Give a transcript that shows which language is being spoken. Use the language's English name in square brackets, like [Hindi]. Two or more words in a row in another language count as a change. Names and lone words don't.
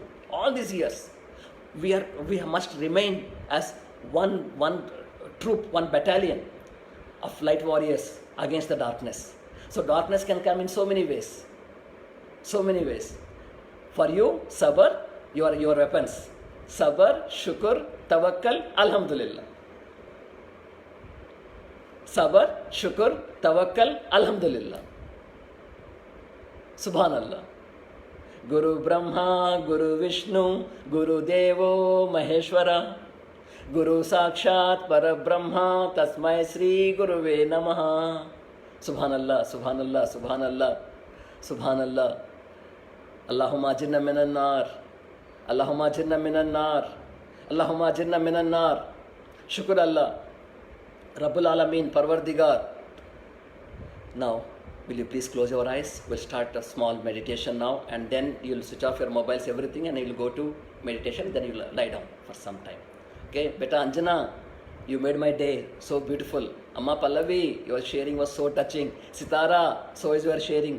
[English] All these years, we must remain as one troop, one battalion of light warriors against the darkness. So darkness can come in so many ways. So many ways. For you, sabr, your weapons. [Arabic] صبر، شكر، توكل، الحمد لله. صبر، شكر، توكل، الحمد لله. سبحان الله. [Sanskrit] गुरु ब्रह्मा, गुरु विष्णु, गुरु देवो महेश्वर, गुरु साक्षात् पर ब्रह्म, तस्मै श्री गुरवे नमः. [Arabic] سبحان الله، سبحان الله، سبحان الله، سبحان الله. اللهم أجرنا من النار. اللهم أجرنا من النار. اللهم أجرنا من النار. شكر الله. رب العالمين, [Persian] Parvardigar. [English] Now, will you please close your eyes? We'll start a small meditation now, and then you'll switch off your mobiles, everything, and you'll go to meditation, then you'll lie down for some time. Okay, Beta Anjana, you made my day so beautiful. Amma Pallavi, your sharing was so touching. Sitara, so is your sharing.